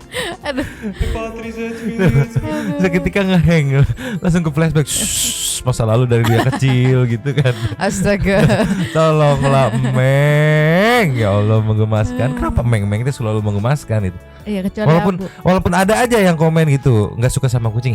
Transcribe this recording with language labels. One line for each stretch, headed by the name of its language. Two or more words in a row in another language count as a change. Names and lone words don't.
Indonesian: Aduh.
Latin: Patris et Filii et Spiritus.
Indonesian: Seketika ngehang, langsung ke flashback masa lalu dari dia kecil gitu kan. Astaga. Tolonglah Meng, ya Allah menggemaskan. Kenapa Meng itu selalu menggemaskan itu? Iya, kecuali walaupun ada aja yang komen gitu nggak suka sama kucing.